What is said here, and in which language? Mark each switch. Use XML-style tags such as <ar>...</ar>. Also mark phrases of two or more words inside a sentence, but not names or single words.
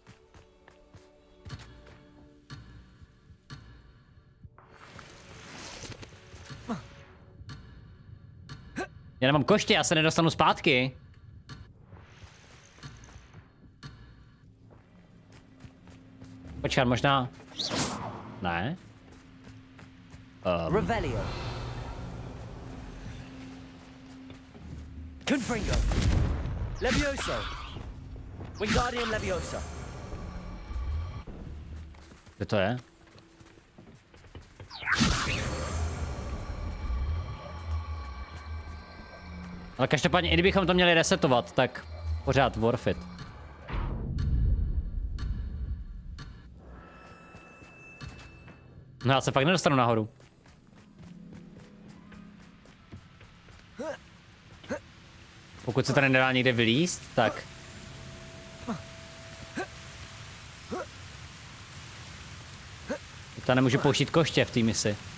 <cs>Já nemám koště, já se nedostanu zpátky. Počkat, možná... Ne? Revelio. Confringo. Levioso. Wingardium Leviosa. Kde to je? Ale každopádně, i kdybychom to měli resetovat, tak pořád</cs> <en>worth it.</en> <cs>No já se fakt nedostanu nahoru. Pokud se tady nedá někde vylízt, tak... Já nemůžu použít koště v té misi.</cs>